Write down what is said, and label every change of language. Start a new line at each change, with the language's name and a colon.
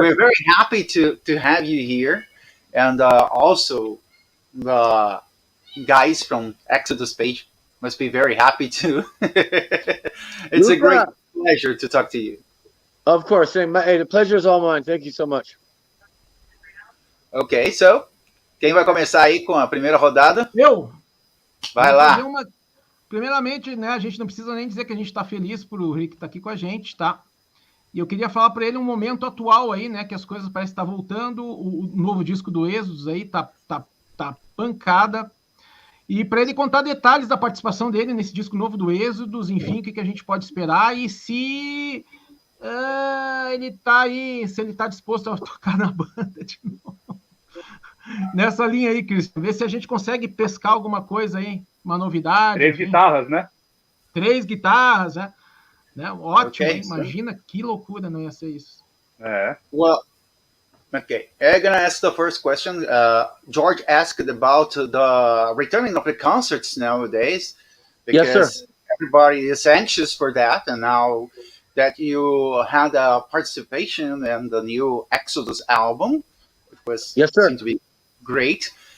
English: we're very happy to have you here, and also the guys from Exodus page must be very happy too. It's a great pleasure to talk to you. Of course, hey, the pleasure is all mine. Thank you so much. Okay, so
Portuguese: quem vai começar aí com a primeira rodada? Eu. Vai lá. Primeiramente, né, a gente não precisa nem dizer que a gente está feliz por o Rick estar aqui com a gente, tá? E eu queria falar para ele um momento atual aí, né, que as coisas parecem estar voltando, o novo disco do Êxodos aí tá pancada. E para ele contar detalhes da participação dele nesse disco novo do Êxodos, enfim, o que a gente pode esperar e se ele tá aí, se ele tá disposto a tocar na banda de novo. Nessa linha aí, Cristian, vê se a gente consegue pescar alguma coisa aí, uma novidade. 3 guitarras, né? 3 guitarras, né? Ótimo, Okay, imagina que loucura não ia ser isso.
English: Well, okay. I'm gonna ask the first question. George asked about the returning of the concerts nowadays, because yes, sir. Everybody is anxious for that, and now that you had a participation in the new Exodus album, it was seemed to be great.